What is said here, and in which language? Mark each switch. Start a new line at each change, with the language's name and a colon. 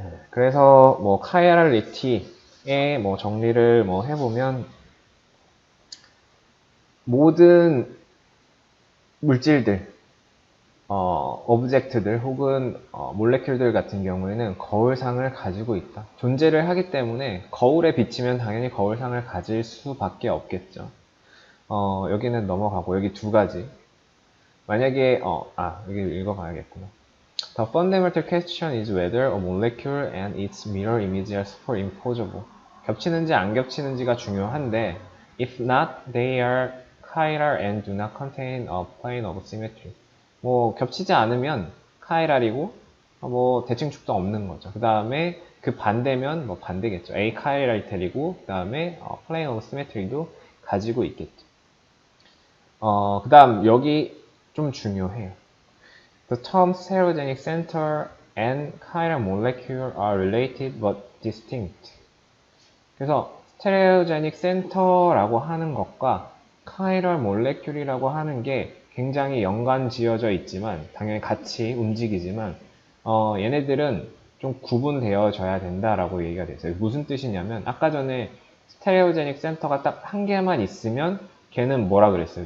Korean: 그래서 뭐 카이랄리티의 뭐 정리를 뭐 해보면 모든 물질들, 오브젝트들 혹은 몰레큘들 같은 경우에는 거울상을 가지고 있다. 존재를 하기 때문에 거울에 비치면 당연히 거울상을 가질 수밖에 없겠죠. 여기는 넘어가고 여기 2가지. 만약에 여기 읽어봐야겠구나.
English: The fundamental question is whether a molecule and its mirror image are superimposable.
Korean: 겹치는지 안 겹치는지가 중요한데,
English: if not, they are chiral and do not contain a plane of symmetry.
Korean: 뭐 겹치지 않으면 chiral이고, 뭐 대칭 축도 없는 거죠. 그 다음에 그 반대면 뭐 반대겠죠. achiraliter이고, 그 다음에
English: plane of symmetry
Korean: 도 가지고 있겠죠. 그 다음 여기 좀 중요해요.
English: The terms stereogenic center and chiral molecule are related but distinct.
Korean: 그래서 stereogenic center라고 하는 것과 chiral molecule이라고 하는 게 굉장히 연관 지어져 있지만 당연히 같이 움직이지만 얘네들은 좀 구분되어져야 된다라고 얘기가 됐어요. 무슨 뜻이냐면 아까 전에 stereogenic center가 딱 한 개만 있으면 걔는 뭐라 그랬어요?